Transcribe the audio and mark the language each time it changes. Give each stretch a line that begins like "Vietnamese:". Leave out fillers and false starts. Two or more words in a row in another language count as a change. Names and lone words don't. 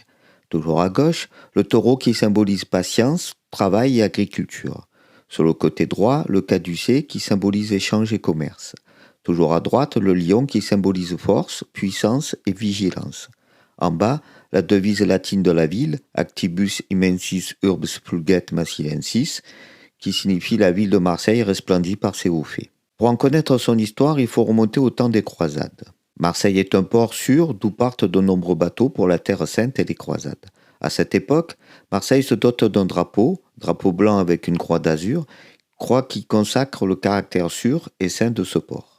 French: Toujours à gauche, le taureau qui symbolise patience, travail et agriculture. Sur le côté droit, le caducée qui symbolise échange et commerce. Toujours à droite, le lion qui symbolise force, puissance et vigilance. En bas, la devise latine de la ville,
Latin: Actibus immensis urbs fulget massilensis,
French: qui signifie la ville de Marseille resplendit par ses hauts faits. Pour en connaître son histoire, il faut remonter au temps des croisades. Marseille est un port sûr d'où partent de nombreux bateaux pour la Terre Sainte et les croisades. À cette époque, Marseille se dote d'un drapeau blanc avec une croix d'azur, croix qui consacre le caractère sûr et saint de ce port.